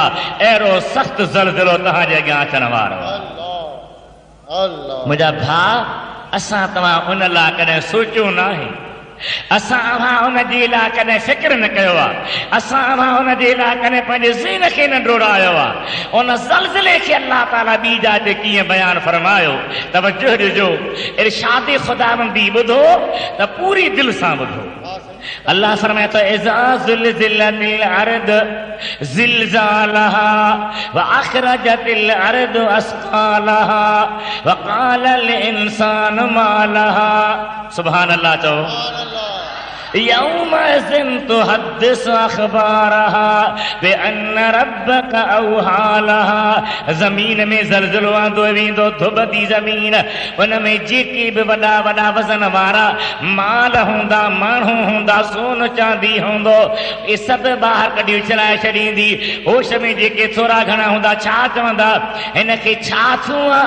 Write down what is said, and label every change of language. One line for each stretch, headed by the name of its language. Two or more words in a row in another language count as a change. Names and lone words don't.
Sindhi: अहिड़ो सख़्त ज़लज़लो तव्हांजे अॻियां अचण वारो। मुंहिंजा भाउ, असां तव्हां उन लाइ कॾहिं सोचियो न आहे असां उन जे लाइ कॾहिं फ़िक्र न कयो आहे, असां उन जे लाइ कॾहिं पंहिंजे ज़हन खे न डोड़ायो आहे। उन ज़लज़ले खे अल्लाह ताला ॿी जाइ ते कीअं बयानु फरमायो, तवजो ॾिजो, इरशाद ख़ुदावंदी ॿुधो त पूरी दिलि सां ॿुधो। अल्लाह फरमाए थो
Arabic: إذا زلزلت الأرض زلزالها وأخرجت الأرض أثقالها وقال الإنسان ما لها. سبحان الله
Sindhi: चओ।
Arabic: يومئذ تحدث أخبارها بأن ربك أوحى لها.
Sindhi: ज़मीन में ज़लज़लो आंदो वेंदो, धुबंदी ज़मीन, उन में जेके बि वॾा वॾा वज़न वारा माल हूंदा, माण्हू हूंदा, सोन चांदी हूंदो, इहे सभु ॿाहिरि कढी उछलाए छॾींदी। होश में जेके थोरा घणा हूंदा छा चवंदा, हिन खे छा थियो आहे?